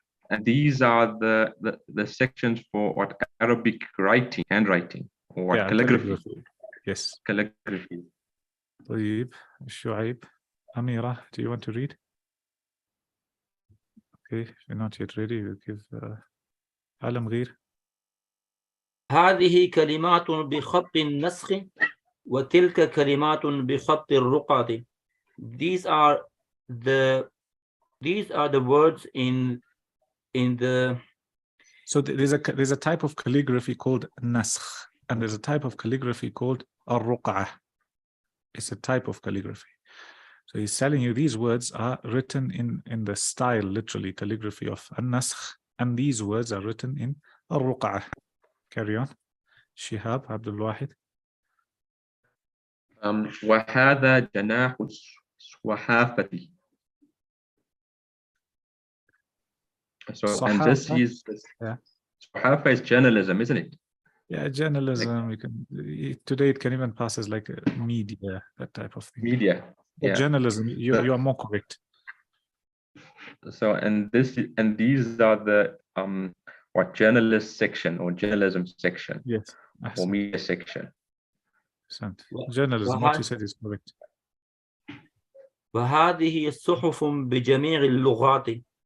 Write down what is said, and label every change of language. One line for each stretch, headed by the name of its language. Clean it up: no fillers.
English: And these are the sections for what Arabic writing, handwriting, or what Yeah, calligraphy. Yes. Calligraphy.
Arabic: طيب شعيب.
English: Amira, do you want to read? Okay, if you're not yet ready, we'll give Alam Gheer.
Arabic: هذه كلمات بخط النسخ وتلك كلمات بخط الرقعة.
English: These are the words in the. So there's a type of calligraphy called naskh, and there's a type of calligraphy called ar-ruq'ah. It's a type of calligraphy. So he's telling you these words are written in the style, literally, calligraphy of an-naskh, and these words are written in ar-ruq'ah. Carry on. Shihab Abdul Wahid.
Arabic: وهذا جناح الصحافة.
English: So, and this is, yeah. Sahafa is journalism, isn't it? Yeah, journalism. You can today it can even pass as like a media, that type of thing. Media. But Yeah. journalism, you are more correct. So, and these are the what journalist section or journalism section. Yes. Or media section. Journalism, what you said is correct.
Arabic: وهذه الصحف بجميع اللغات.